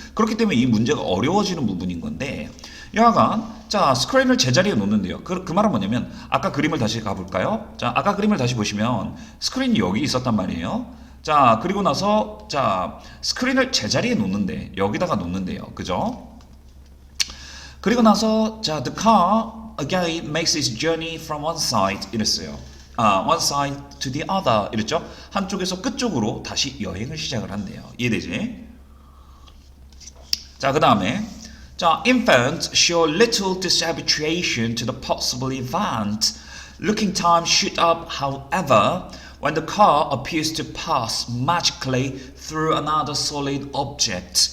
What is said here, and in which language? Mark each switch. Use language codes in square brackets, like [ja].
[ko] 그렇기 때문에 이 문제가 어려워지는 부분인 건데 여하간 자 스크린을 제자리에 놓는데요. 그 말은 뭐냐면 아까 그림을 다시 가볼까요? 자 아까 그림을 다시 보시면 스크린이 여기 있었단 말이에요. 자 그리고 나서 자 스크린을 제자리에 놓는데 여기다가 놓는데요. 그죠? 그리고 나서 자 [en] the car again makes its journey from one side [ko] 이랬어요. [en] one side to the other [ko] 이랬죠? 한쪽에서 끝쪽으로 다시 여행을 시작을 한대요. 이해되지? 자, 그 다음에 자, [en] infants show little dishabituation to the possible event. Looking time shoot up, however, when the car appears to pass magically through another solid object.